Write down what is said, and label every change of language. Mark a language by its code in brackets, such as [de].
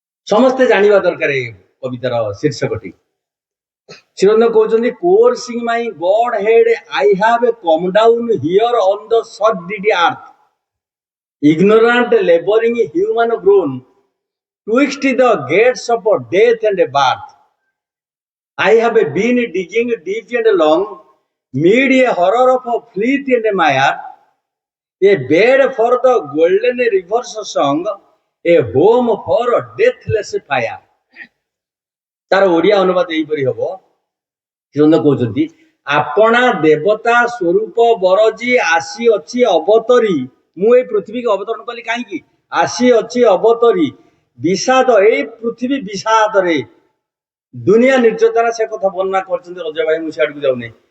[or] ସମସ୍ତେ ଜାଣିବା ଦରକାର ଏ କବିତାର ଶୀର୍ଷକଟି। ଚିରଞ୍ଜୀବ କହୁଛନ୍ତି, [en] Coursing my godhead I have come down here on the sodden earth, ignorant laboring human grown twixt the gates of death and birth. I have been digging deep and long, mid a horror of fleet and mire, a bed for the golden river's song, a home for deathless fire. [or] ତାର ଓଡ଼ିଆ ଅନୁବାଦ ଏହିପରି ହବ। ଚିରଞ୍ଜୀବ କହୁଛନ୍ତି, ଆପଣା ଦେବତା ସ୍ୱରୂପ ବରଜି ଆସିଅଛି ଅବତରୀ। ମୁଁ ଏଇ ପୃଥିବୀକୁ ଅବତରଣ କଲି କାହିଁକି? ଆସିଅଛି ଅବତରୀ ବିଷାଦ, ଏଇ ପୃଥିବୀ ବିଷାଦରେ। ଦୁନିଆ ନିର୍ଯାତନା ସେ କଥା ବର୍ଣ୍ଣନା କରିଛନ୍ତି ଅଜୟ ଭାଇ, ମୁଁ ସିଆଡକୁ ଯାଉନାହିଁ।